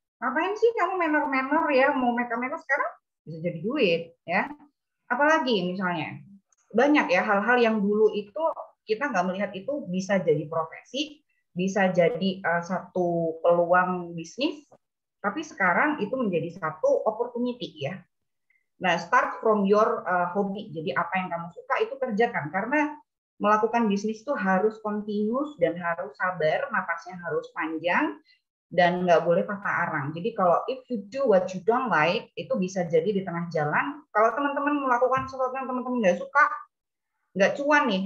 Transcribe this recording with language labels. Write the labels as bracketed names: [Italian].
[Indonesian] Ngapain sih kamu manner-manner ya, mau make up sekarang bisa jadi duit ya. Apalagi misalnya banyak ya hal-hal yang dulu itu kita nggak melihat itu bisa jadi profesi, bisa jadi satu peluang bisnis, tapi sekarang itu menjadi satu opportunity ya. [English] Nah, start from your hobby. [Indonesian] Jadi apa yang kamu suka itu kerjakan. Karena melakukan bisnis itu harus continuous dan harus sabar, napasnya harus panjang, dan nggak boleh patah arang. Jadi kalau [English] if you do what you don't like, [Indonesian] itu bisa jadi di tengah jalan. Kalau teman-teman melakukan sesuatu yang teman-teman nggak suka, nggak cuan nih.